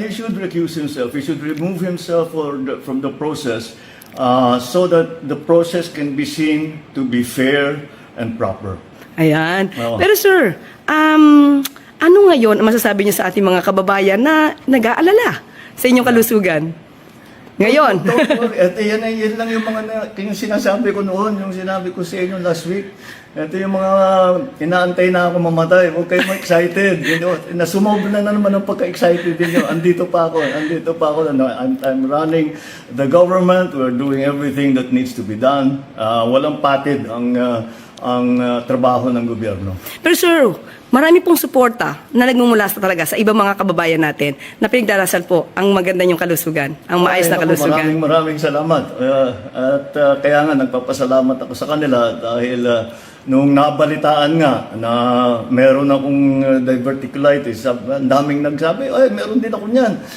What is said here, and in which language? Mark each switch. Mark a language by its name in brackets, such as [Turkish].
[English] He should recuse himself. He should remove himself from the process so that the process can be seen to be fair and proper. [Filipino] Ayan. Oo. Pero sir, ano ngayon ang masasabi niyo sa ating mga kababayan na nag-aalala sa inyong kalusugan? Ngayon. [English] Don't worry. [Filipino] Ito yan lang yung yung sinasabi ko noon, yung sinabi ko sa inyo [English] last week. [Filipino] Ito yung mga inaantay na ako mamatay. Huwag kayo excited. Nasumobra na naman ang pagka-excited ninyo. Andito pa ako. [English] I'm running the government. We're doing everything that needs to be done. [Filipino] Walang patid ang trabaho ng gobyerno. Pero sir, marami pong suporta na nagmumula talaga sa ibang mga kababayan natin na pinagdarasal po ang maganda niyong kalusugan, ang maayos na kalusugan. Maraming salamat. Kaya nga nagpapasalamat ako sa kanila dahil nung nabalitaan nga na meron akong diverticulitis, ang daming nagsabi, ay meron din ako niyan.